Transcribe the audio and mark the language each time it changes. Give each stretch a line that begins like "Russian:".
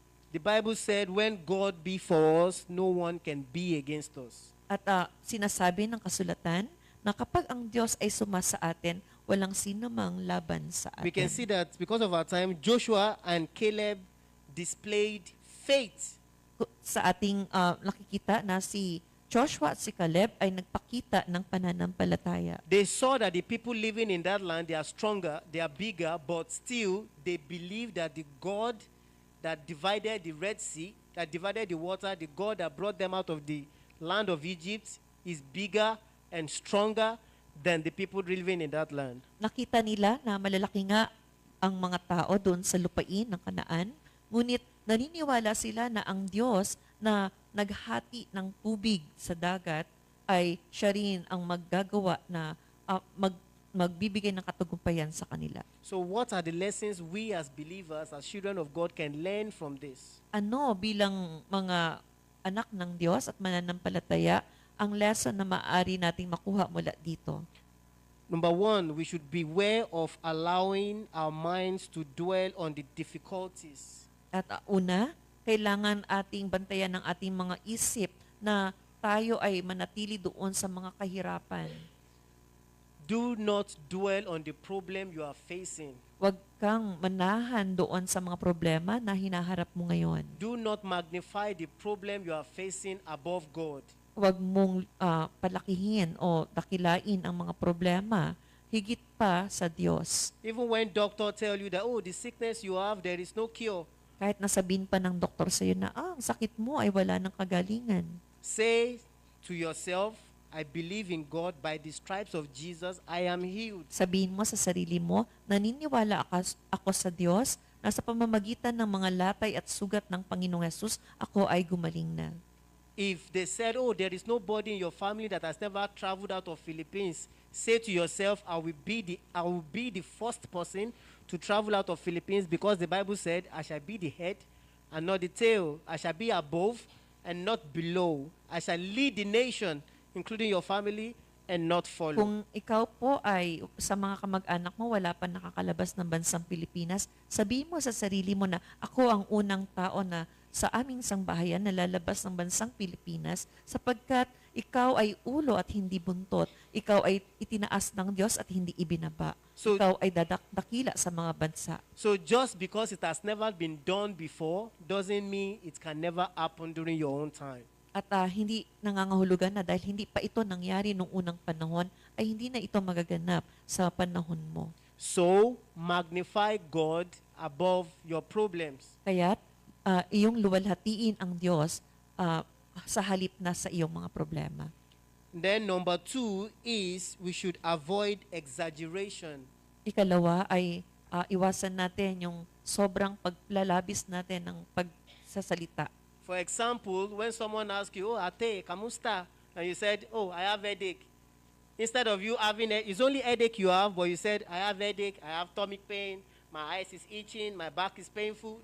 English: The Bible said, when God be for us, no one can be against us.
Filipino: At sinasabi ng kasulatan na kapag ang Diyos ay sumasa atin, walang sino mang laban sa atin.
English: We can see that because of our time, Joshua and Caleb displayed faith.
Filipino: Sa ating nakikita na si Joshua at si Caleb ay nagpakita ng pananampalataya.
English: They saw that the people living in that land, they are stronger, they are bigger, but still they believe that the God that divided the Red Sea, that divided the water, the God that brought them out of the land of Egypt is bigger and stronger than the people living in that land.
Filipino: Nakita nila na malalaki nga ang mga tao doon sa lupain ng Kanaan, ngunit naniniwala sila na ang Diyos na naghati ng tubig sa dagat ay siya rin ang maggagawa na magbibigay ng katagumpayan sa kanila.
English: So what are the lessons we as believers, as children of God can learn from this?
Filipino: Ano bilang mga anak ng Diyos at mananampalataya ang lesson na maaari nating makuha mula dito?
English: Number one, we should beware of allowing our minds to dwell on the difficulties.
Filipino: At una, kailangan ating bantayan ng ating mga isip na tayo ay manatili doon sa mga kahirapan.
English: Do not dwell on the problem you are facing.
Filipino: Huwag kang manahan doon sa mga problema na hinaharap mo ngayon.
English: Do not magnify the problem you are facing above God.
Filipino: Huwag mong palakihin o dakilain ang mga problema higit pa sa Diyos.
English: Even when doctor tell you that, oh, the sickness you have, there is no cure.
Filipino: Kahit nasabihin pa ng doktor sa iyo na ang sakit mo ay wala ng kagalingan.
English: Say to yourself, I believe in God. By the stripes of Jesus, I am healed.
Filipino: Sabihin mo sa sarili mo, naniniwala ako sa Diyos na sa pamamagitan ng mga latay at sugat ng Panginoong Hesus, ako ay gumaling na.
English: If they said, oh, there is nobody in your family that has never traveled out of Philippines, say to yourself, I will be the first person to travel out of Philippines, because the Bible said, I shall be the head and not the tail. I shall be above and not below. I shall lead the nation, including your family, and not follow.
Filipino: Kung ikaw po ay sa mga kamag-anak mo wala pa nakakalabas ng bansang Pilipinas, sabihin mo sa sarili mo na ako ang unang tao na sa aming sangbahayan na lalabas ng bansang Pilipinas sapagkat ikaw ay ulo at hindi buntot. Ikaw ay itinaas ng Diyos at hindi ibinaba.
English: So-
Filipino: ikaw ay dakila sa mga bansa.
English: So just because it has never been done before doesn't mean it can never happen during your own time.
Filipino: At hindi nangangahulugan na dahil hindi pa ito nangyari nung unang panahon, ay hindi na ito magaganap sa panahon mo.
English: So magnify God above your problems.
Filipino: Kaya't iyong luwalhatiin ang Diyos sa halip na sa iyong mga problema.
English: Then number 2 is we should avoid exaggeration.
Filipino: Ikalawa ay iwasan natin yung sobrang paglalabis natin ng pagsasalita.
English: For example, when someone asks you, oh,
Filipino: ate, kamusta?
English: And you said, oh, I have headache. Instead of you having it's only headache you have, but you said, I have headache, I have stomach pain, my eyes is itching, my back is painful.